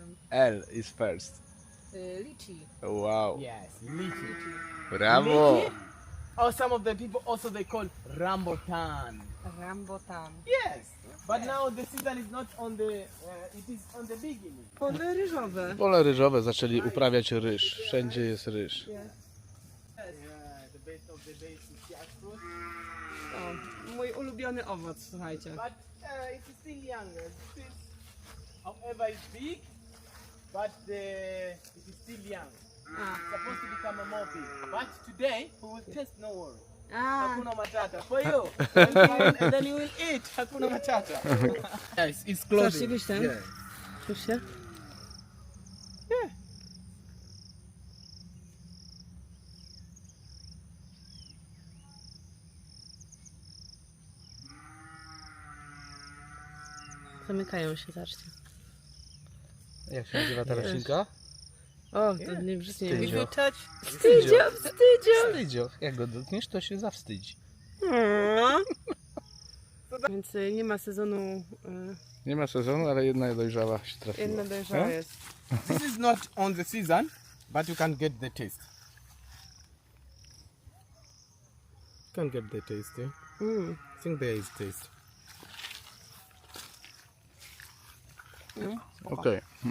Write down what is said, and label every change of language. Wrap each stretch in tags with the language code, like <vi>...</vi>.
<en>L is first. Lychee. Wow. Yes, lychee.</en> <pl>Brawo.</pl> <en>Lychee? or some of the people also they call rambutan. Rambutan. Yes, but now the season is not on the, it is on the beginning.</en> <pl>Pole ryżowe. Pole ryżowe zaczęli uprawiać ryż. Wszędzie jest ryż.</pl> <en>The base of the base is jackfruit,</en> <pl>O, mój ulubiony owoc, słuchajcie.</pl> <en>but it is still young. It is, however, it's big, but it is still young. It's supposed to become a more big. But today we will test, no worry. Hakuna matata for you. And then you will eat. Hakuna matata. Yes, it's closing.</en> <pl>Zobaczcie, gdzieś tam.</pl> <en>Yeah.</en> <pl>Słyszycie? Zamykają się, zobaczcie. Jak się nazywa ta roślinka? O, to nie brzydnie. Wstydzio.</pl> <en>If you touch,</en> <pl>Wstydzio, wstydzio. Wstydzio. Jak go dotkniesz, to się zawstydzi. Więc nie ma sezonu, Nie ma sezonu, ale jedna dojrzała się trafiła. jedna dojrzała jest.</pl> <en>this is not on the season, but you can get the taste. You can get the taste. Mm. I think there is taste.</en> <pl>Okej.</pl>